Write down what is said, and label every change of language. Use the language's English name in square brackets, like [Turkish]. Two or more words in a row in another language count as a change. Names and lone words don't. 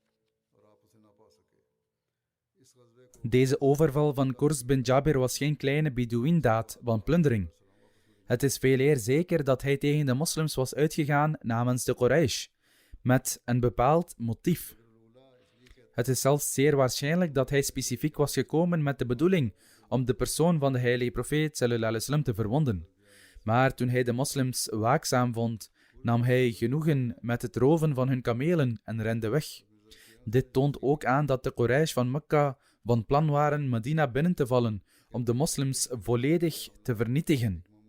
[Dutch] Deze overval van Qurs bin Jabir was geen kleine Bedouindaad van plundering. Het is veeleer zeker dat hij tegen de moslims was uitgegaan namens de Quraysh, met een bepaald motief. Het is zelfs zeer waarschijnlijk dat hij specifiek was gekomen met de bedoeling om de persoon van de heilige profeet [Arabic] صلى الله عليه وسلم [Dutch] te verwonden. Maar toen hij de moslims waakzaam vond, nam hij genoegen met het roven van hun kamelen en rende weg. Dit toont ook aan dat de Quraysh van Mekka van plan waren Medina binnen te vallen om de moslims volledig te vernietigen.